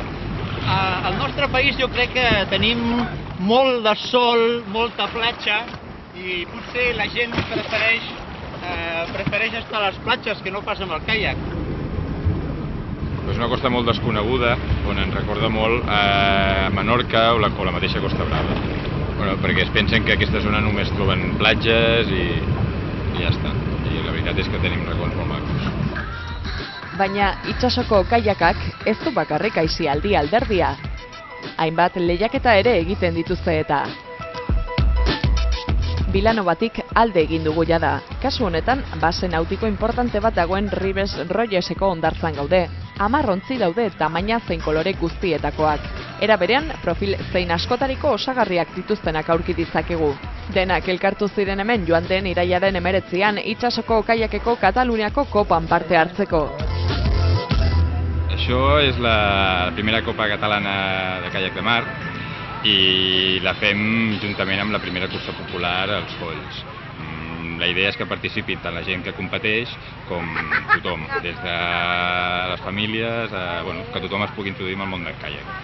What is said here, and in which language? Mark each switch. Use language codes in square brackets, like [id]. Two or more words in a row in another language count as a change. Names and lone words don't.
[ca] Al nostre país jo crec que tenim molt de sol, molta platja, i potser la gent prefereix estar a les platges que no pas amb el caiac. És una costa molt desconeguda, on ens recorda molt a Menorca o la mateixa Costa Brava. Perquè es pensen que aquesta zona només troben platges i ja està. I la veritat és que tenim racons molt macos. [eu] Baina itsasoko kaiakak ez du bakarrik aisialdi alderdia. Hainbat lehiaketa ere egiten dituzte eta. Bilanobatik alde egin dugu jada. Kasu honetan, base nautiko importante bat dagoen Ribes Royeseko hondartzan gaude. 10 ontzi daude tamaina zein kolore guztietakoak. Era berean, profil zein askotariko osagarriak dituztenak aurki ditzakegu. Denak elkartu ziren hemen joan den irailaren 19an itsasoko kaiakeko Kataluniako kopan parte hartzeko. [ca] Això és la primera Copa Catalana de Caiac de Mar i la fem juntament amb la primera cursa popular als Folls. La idea és que participi tant la gent que competeix com tothom, des de les famílies, que tothom es pugui introduir en el món del caiac.